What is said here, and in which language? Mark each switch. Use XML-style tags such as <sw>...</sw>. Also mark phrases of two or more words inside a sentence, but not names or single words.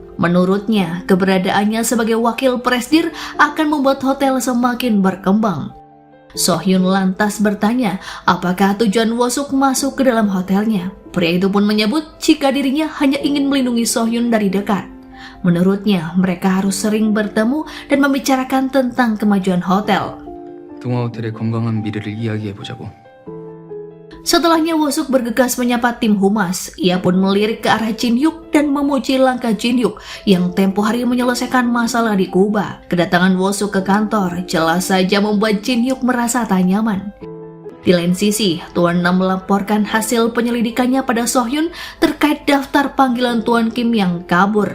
<id>Menurutnya, keberadaannya sebagai wakil presdir akan membuat hotel semakin berkembang. So-hyun lantas bertanya apakah tujuan Wo-suk masuk ke dalam hotelnya. Pria itu pun menyebut jika dirinya hanya ingin melindungi So-hyun dari dekat. Menurutnya, mereka harus sering bertemu dan membicarakan tentang kemajuan hotel.</id> <ko>동화 호텔의 건강한 미래를 이야기해보자고.</ko> <id>Setelahnya Wosuk bergegas menyapa tim humas. Ia pun melirik ke arah Jin Hyuk dan memuji langkah Jin Hyuk yang tempo hari menyelesaikan masalah di Kuba. Kedatangan Wosuk ke kantor jelas saja membuat Jin Hyuk merasa tak nyaman. Di lain sisi, Tuan Nam melaporkan hasil penyelidikannya pada Sohyun terkait daftar panggilan Tuan Kim yang kabur.</id>